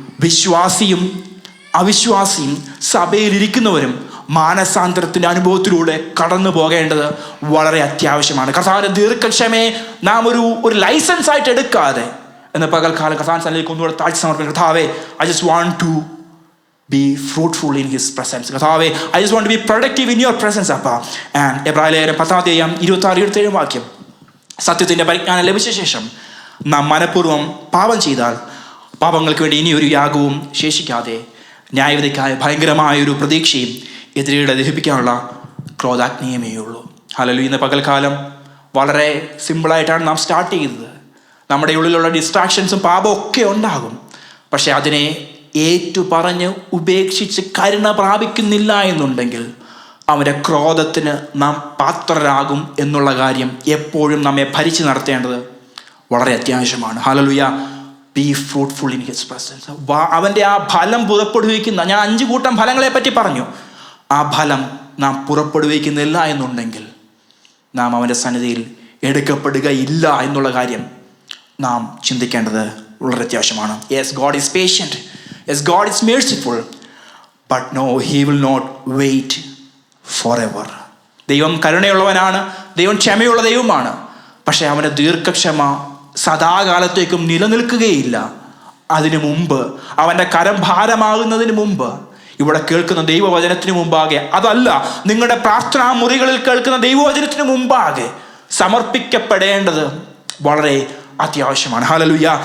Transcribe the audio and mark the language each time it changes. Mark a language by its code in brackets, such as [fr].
[ml] വിശ്വാസിയും അവിശ്വാസിയും സഭയിലിരിക്കുന്നവരും മാനസാന്തരത്തിൻ്റെ അനുഭവത്തിലൂടെ കടന്നു പോകേണ്ടത് വളരെ അത്യാവശ്യമാണ്. കർത്താവിൻ്റെ ദീർഘക്ഷമയെ നാം ഒരു ലൈസൻസ് ആയിട്ട് എടുക്കാതെ എന്ന പകൽക്കാലം കർത്താവിൻ്റെ സന്നിധിയിലേക്ക് ഒന്നുകൂടെ താഴ്ച സമർപ്പിക്കും. [en] കർത്താവേ, I just want to be fruitful in his presence. കർത്താവേ, I just want to be productive in your presence, Appa. [ml] And എബ്രായ ലേഖനം 10-ാം അധ്യായം 26-27 വാക്യം. സത്യത്തിൻ്റെ പരിജ്ഞാനം ലഭിച്ച ശേഷം നാം മനഃപൂർവ്വം പാപം ചെയ്താൽ പാപങ്ങൾക്ക് വേണ്ടി ഇനി ഒരു യാഗവും ശേഷിക്കാതെ ന്യായവിധിക്കായ ഭയങ്കരമായൊരു പ്രതീക്ഷയും എതിരെ ദഹിപ്പിക്കാനുള്ള ക്രോധാഗ്നിയമേ ഉള്ളൂ. ഹല്ലേലൂയ. ഇന്ന് പകൽക്കാലം വളരെ സിമ്പിളായിട്ടാണ് നാം സ്റ്റാർട്ട് ചെയ്തത്. നമ്മുടെ ഉള്ളിലുള്ള ഡിസ്ട്രാക്ഷൻസും പാപവും ഒക്കെ ഉണ്ടാകും. പക്ഷെ അതിനെ ഏറ്റുപറഞ്ഞ് ഉപേക്ഷിച്ച് കരുണ പ്രാപിക്കുന്നില്ല എന്നുണ്ടെങ്കിൽ അവൻ്റെ ക്രോധത്തിന് നാം പാത്രരാകും എന്നുള്ള കാര്യം എപ്പോഴും നമ്മെ ഭരിച്ച് നടത്തേണ്ടത് വളരെ അത്യാവശ്യമാണ്. Hallelujah. [en] Be fruitful in his presence. [ml] അവൻ്റെ ആ ഫലം പുറപ്പെടുവിക്കുന്ന, ഞാൻ 5 കൂട്ടം ഫലങ്ങളെ പറ്റി പറഞ്ഞു, ആ ഫലം നാം പുറപ്പെടുവിക്കുന്നില്ല എന്നുണ്ടെങ്കിൽ നാം അവൻ്റെ സന്നിധിയിൽ എടുക്കപ്പെടുകയില്ല എന്നുള്ള കാര്യം നാം ചിന്തിക്കേണ്ടത് വളരെ അത്യാവശ്യമാണ്. [en] Yes, God is patient. Yes, God is merciful, but no, he will not wait forever. [ml] ദൈവം കരുണയുള്ളവനാണ്, ദൈവം ക്ഷമയുള്ള ദൈവമാണ്. പക്ഷേ അവൻ്റെ ദീർഘക്ഷമ സദാകാലത്തേക്കും നിലനിൽക്കുകയില്ല. അതിനു മുമ്പ്, അവൻ്റെ കരം ഭാരമാകുന്നതിന് മുമ്പ്, ഇവിടെ കേൾക്കുന്ന ദൈവവചനത്തിന് മുമ്പാകെ, അതല്ല നിങ്ങളുടെ പ്രാർത്ഥനാ മുറികളിൽ കേൾക്കുന്ന ദൈവവചനത്തിന് മുമ്പാകെ സമർപ്പിക്കപ്പെടേണ്ടത് വളരെ അത്യാവശ്യമാണ്. ഹല്ലേലൂയ.